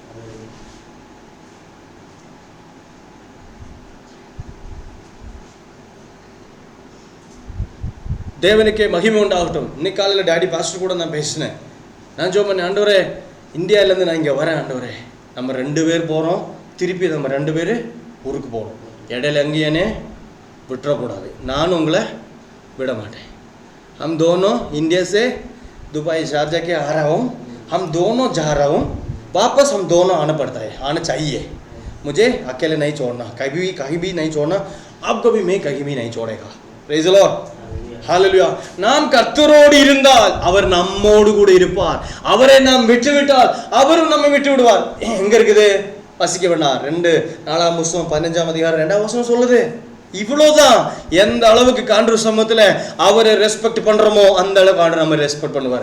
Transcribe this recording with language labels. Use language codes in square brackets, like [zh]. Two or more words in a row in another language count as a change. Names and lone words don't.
[ta] தேவனுக்கே மகிமை உண்டாகட்டும். இன்னைக்கு காலையில் டாடி பாஸ்டர் கூட நான் பேசினேன். நான் ஜெபம் பண்ணேன், ஆண்டவரே இந்தியாவிலேருந்து நான் இங்கே வரேன், ஆண்டவரே நம்ம 2 பேர் போகிறோம், திருப்பி நம்ம 2 பேர் ஊருக்கு போகிறோம், இடையில எங்கேயானே விட்டுறக்கூடாது, நானும் உங்களை விட மாட்டேன். [hi] हम दोनों इंडिया से दुबई शारजा के आ रहा हूँ, हम दोनों जा रहा हूँ, वापस हम दोनों आना पड़ता है, आना चाहिए, मुझे अकेले नहीं छोड़ना, कहीं भी नहीं छोड़ना, अब कभी मैं कहीं भी नहीं छोड़ेगा. [en] Praise the Lord. [ta] ஹல்லேலூயா. நாம் கர்த்தரோடு இருந்தால் அவர் நம்மோடு கூட இருப்பார், அவரை நாம் விட்டுவிட்டால் அவரும் நம்மை விட்டு விடுவார். எங்க இருக்குது? வசிக்க வேண்டாம். 2 புஸ்தகம் 15ஆம் அதிகாரம் 2ஆம் வசனம் சொல்லுது. இவ்வளவுதான். எந்த அளவுக்கு காண்ற சமூகத்துல அவரை ரெஸ்பெக்ட் பண்றோமோ அந்த அளவுக்கு ஆண்டு நம்ம ரெஸ்பெக்ட் பண்ணுவாரு.